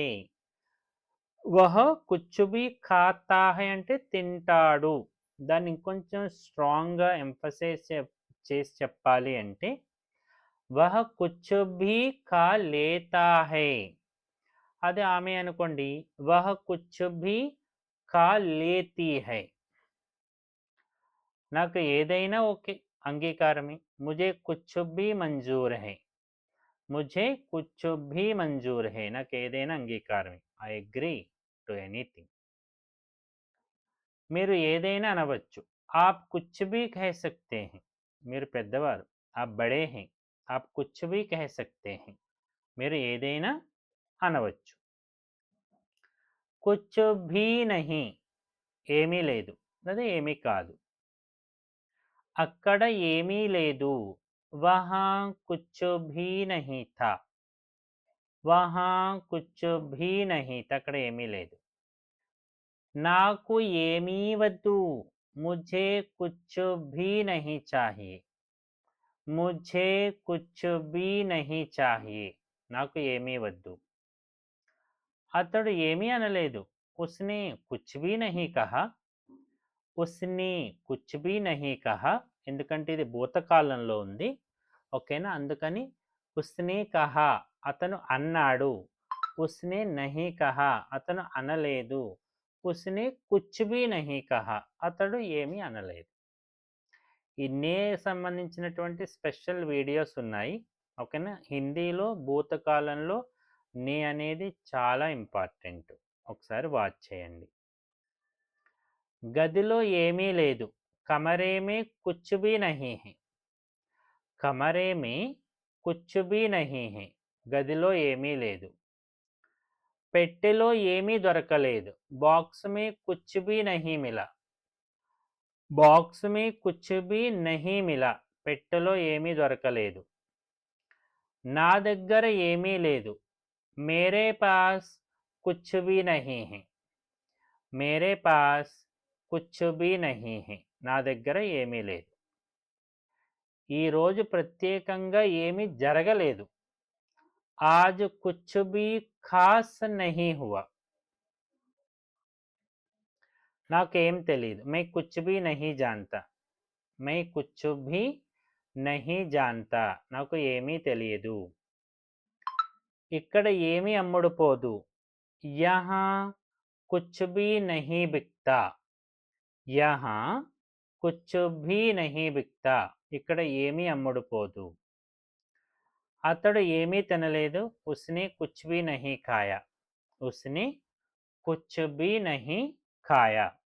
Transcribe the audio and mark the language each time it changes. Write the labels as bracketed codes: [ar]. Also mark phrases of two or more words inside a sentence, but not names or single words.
[hi] वह कुछ भी खाता है [te] అంటే తింటాడు. దాన్ని ఇంకొంచెం స్ట్రాంగ్గా ఎంఫసైజ్ చేసి చెప్పాలి అంటే [hi] वह कुछ भी खा लेता है. [te] అదే ఆమె అనుకోండి, [hi] वह कुछ भी खा लेती है. [te] నాకు ఏదైనా ఓకే, అంగీకారమే. [hi] मुझे कुछ भी मंजूर है. ముझे कुछ भी मंजूर है. [te] నాకు ఏదైనా అంగీకారమే. [en] I agree to anything. [te] మీరు ఏదైనా అనవచ్చు. [hi] आप कुछ भी कह सकते है. [te] మీరు పెద్దవారు. [hi] आप बड़े है. आप कुछ भी कह सकते है. [te] మీరు ఏదైనా అనవచ్చు. [hi] कुछ भी नहीं, [te] ఏమీ లేదు, అదే ఏమీ కాదు. అక్కడ ఏమీ లేదు. [hi] वहाँ कुछ भी नहीं था. वहाँ कुछ भी नहीं था, [te] అక్కడ ఏమీ లేదు. నాకు ఏమీ వద్దు. [hi] ముझे कुछ भी नहीं चाहिए. मुझे कुछ भी नहीं चाहिए. [te] నాకు ఏమీ వద్దు. అతడు ఏమీ అనలేదు. [hi] उसने कुछ भी नहीं कहा. उसने कुछ भी नहीं कहा. [te] ఎందుకంటే ఇది భూతకాలంలో ఉంది. ఓకేనా, అందుకని [hi] उसने कहा [te] అతను అన్నాడు. [hi] उसने नहीं कहा [te] అతను అనలేదు. [hi] उसने कुछ भी नहीं कहा [te] అతడు ఏమీ అనలేదు. ఈ నే సంబంధించినటువంటి [en] special videos [te] ఉన్నాయి. ఓకేనా, హిందీలో భూతకాలంలో నే అనేది చాలా ఇంపార్టెంట్. ఒకసారి వాచ్ చేయండి. గదిలో ఏమీ లేదు. [hi] कमरे में कुछ भी नहीं है. कमरे में कुछ भी नहीं है. [te] గదిలో ఏమీ లేదు. పెట్టెలో ఏమీ దొరకలేదు. [hi] बॉक्स में कुछ भी नहीं मिला. बॉक्स में कुछ भी नहीं मिला. [te] పెట్టెలో ఏమీ దొరకలేదు. నా దగ్గర ఏమీ లేదు. [hi] मेरे पास कुछ भी नहीं है. मेरे पास कुछ भी नहीं है. [te] నా దగ్గర ఏమీ లేదు. ఈరోజు ప్రత్యేకంగా ఏమీ జరగలేదు. [hi] आज कुछ भी खास नहीं हुआ. [te] నాకేం తెలీదు. [hi] मैं कुछ भी नहीं जानता. मैं कुछ भी नहीं जानता. [te] నాకు ఏమీ తెలియదు. ఇక్కడ ఏమీ అమ్ముడుపోదు. [hi] यहाँ कुछ भी नहीं बिकता. यहाँ कुछ भी नहीं बिकता. [te] ఇక్కడ ఏమీ అమ్ముడుపోదు. అతడు ఏమీ తినలేదు. [hi] उसने कुछ भी नहीं खाया. उसने कुछ भी नहीं खाया.